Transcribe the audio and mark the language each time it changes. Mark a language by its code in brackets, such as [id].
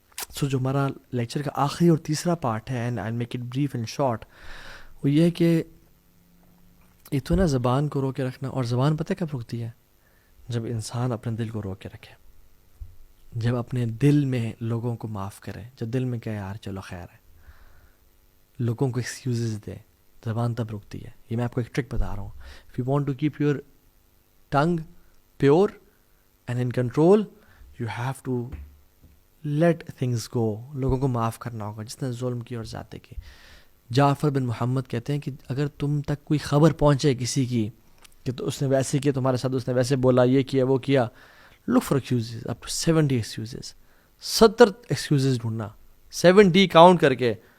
[ur] سو جو ہمارا لیکچر کا آخری اور تیسرا پارٹ ہے, [en] and I'll make it brief and short, [ur] وہ یہ ہے کہ ایک تو نا زبان کو روک کے رکھنا. اور زبان پتہ کب رکتی ہے؟ جب انسان اپنے دل کو روک کے رکھے, جب اپنے دل میں لوگوں کو معاف کرے, جب دل میں کہے یار چلو خیر ہے, لوگوں کو ایکسکیوزز دے, زبان تب رکتی ہے. یہ میں آپ کو ایک ٹرک بتا رہا ہوں. [en] If you want to keep your tongue pure and in control, you have to let things go. [ur] لوگوں کو معاف کرنا ہوگا جس نے ظلم کی اور زیادتی کی. جعفر بن محمد کہتے ہیں کہ اگر تم تک کوئی خبر پہنچے کسی کی کہ تو اس نے ویسے کیا تمہارے ساتھ, اس نے ویسے بولا, یہ کیا وہ کیا, [en] look for excuses, up to 70 excuses. 70 excuses [ur] ڈھونڈنا, 70 کاؤنٹ کر کے.